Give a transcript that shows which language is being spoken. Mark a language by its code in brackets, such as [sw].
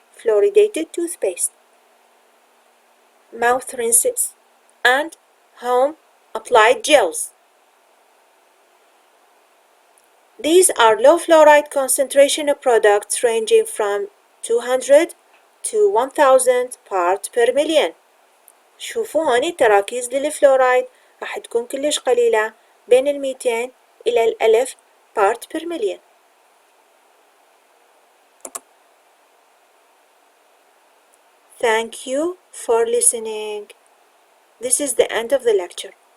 [en] Fluoridated toothpaste, mouth rinses, and home applied gels. These are low fluoride concentration products ranging from 200 to 1000 parts per million. [ar] شوفوا هون التراكيز للفلورايد راح تكون كلش قليلة، بين 200 إلى 1000 part per million. [en] Thank you for listening. This is the end of the lecture.